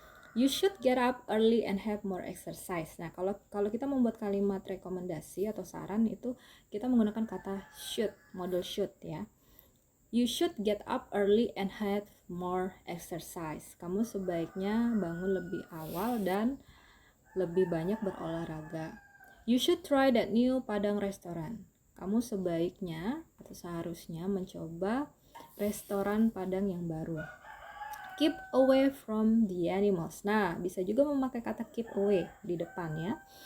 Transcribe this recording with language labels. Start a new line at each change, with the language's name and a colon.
English: You should get up early and have more exercise.
Indonesian: Nah, kalau kita membuat kalimat rekomendasi atau saran itu kita menggunakan kata should, model should ya.
English: You should get up early and have more exercise.
Indonesian: Kamu sebaiknya bangun lebih awal dan lebih banyak berolahraga.
English: You should try that new Padang restaurant.
Indonesian: Kamu sebaiknya atau seharusnya mencoba restoran Padang yang baru.
English: Keep away from the animals.
Indonesian: Nah, bisa juga memakai kata keep away di depan ya.